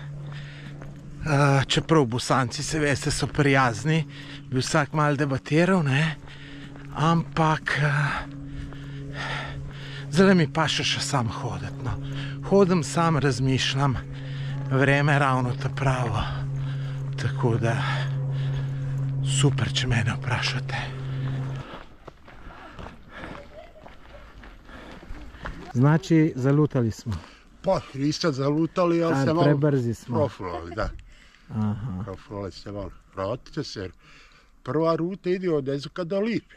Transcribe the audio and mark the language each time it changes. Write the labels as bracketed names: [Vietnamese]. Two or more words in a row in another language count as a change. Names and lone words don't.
[Slovenian] Čeprav Bosanci, se veste, so prijazni, bi vsak malo debatiral, ne? Ampak zdaj mi pa še sam hoditi, no. Hodim sam, razmišljam, vreme ravno ta pravo. Tako da super, če mene vprašate. [Bosnian] Znači, zalutali smo. Pa, niste zalutali, ali se malo prebrzi smo. [Slovenian] profulali, da. Profulali ste malo. [Bosnian] Vratite se, jer prva ruta ide od Ezuka do Lipe.